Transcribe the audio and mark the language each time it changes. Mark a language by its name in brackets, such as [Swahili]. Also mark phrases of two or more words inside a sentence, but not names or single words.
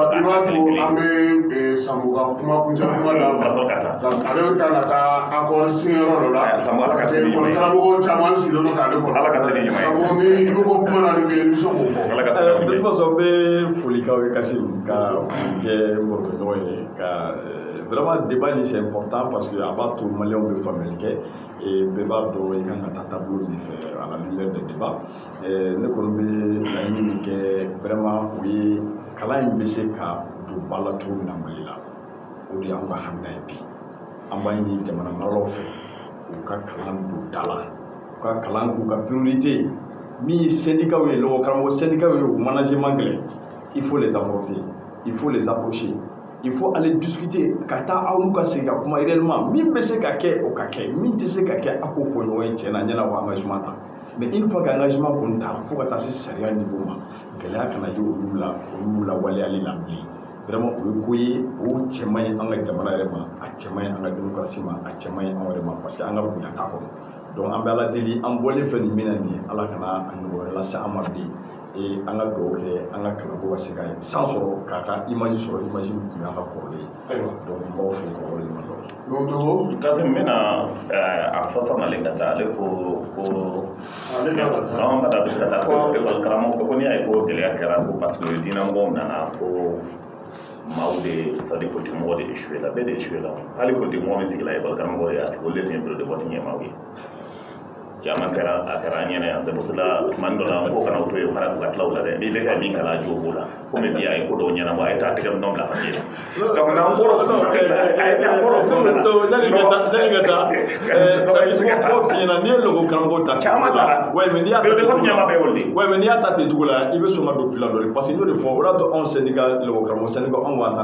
[Bambara] i b'a to an bɛ Sango ka kuma kuncɛ kuma la ale bɛ taa ka taa [French] accord signer [Bambara] yɔrɔ dɔ la karamɔgɔ caman sigilen don k'ale kɔnɔ Ala ka se ni ɲuman ye Sango ni i ko ko kuma na nin bɛ yen i bɛ se k'o fɔ Ala ka se ni [French] de toute façon [Bambara] n bɛ foli k'aw ye Kasim ka kɛ mɔgɔɲɔgɔn ye ka [French] vraiment débat [Bambara] ni [French] c'est important parce que [Bambara] a b'a to maliyɛnw bɛ faamuyali kɛ bɛɛ b'a dɔn i kan ka taa tableau min fɛ [French] à la lumière des débats [Bambara] ne kɔni bɛ laɲini min kɛ vraiment o ye kalan in bɛ se ka don ba la cogo min na Mali la o de y'anw ka hamina ye bi an b'a ɲini jamana maralaw fɛ u ka kalan don da la u ka kalan k'u ka priorité min ye syndicat ye lɔgɔkaramɔgɔ syndicat ye o management gɛlɛn [French] il faut les aborder il faut les approcher il faut aller discuter [Bambara] ka taa aw n'u ka segin ka kuma réellement min bɛ se ka kɛ o ka kɛ min tɛ se ka kɛ a k'o fɔ ɲɔgɔn ye tiɲɛ na ɲɛna o engagement ta [French] mais une fois que engagement [Bambara] kɔni ta fo ka taa se sariya niveau ma gɛlɛya kana ye olu la waleyali la bilen vraiment o ye ko ye o cɛ man ɲi an ka jamana yɛrɛ ma a cɛ man ɲi an ka démocratie ma a cɛ man ɲi anw yɛrɛ ma [French] parce que [Bambara] an ka bonya t'a kɔnɔ donc an bɛ ala deli an bɔlen fɛ nin min na nin ala kana a nɔgɔya lase an ma bi an ka dugawu kɛ an ka kalanko ka se ka san sɔrɔ k'a ka image sɔrɔ image min tun y'an ka kɔrɔlen ayiwa donc n b'aw fo kɔrɔlen ma dɔn kasi n bɛna a fasa nalen ka taa ale ko an ka taa bɛ se ka taa ko ekɔli karamɔgɔ ko n'i y'a ye ko gɛlɛya kɛra ko [French] parce que [Bambara] diinɛmɔgɔw nana ko maaw de [French] c'est-à-dire politique [Bambara] mɔgɔ de échoué la bɛɛ de échoué la hali politique mɔgɔ min sigila ekɔli karamɔgɔ ye a sigi olu de tun ye [French] bureau de vote [Bambara] ɲɛmaaw ye caman kɛra a kɛra an ɲɛna yan [French] c'est pour cela [Bambara] tuma dɔ la mɔgɔw kana to yen fana ka tila o la dɛ n'i bɛ ka min kalan a jo b'o la komi bi a ye ko dɔw ɲɛnabɔ a ye taa tigɛ minɛnw bila ka ɲɛ donc n'an bɔra o la n'i ye logo karamɔgɔ ta caman taara [French] ouais mais [Bambara] n'i y'a ta ten cogo la i bɛ sɔn ka don fila dɔ de [French] parce que [Bambara] n'o de fɔ o y'a to anw syndicat logo karamɔgɔ syndicat anw b'an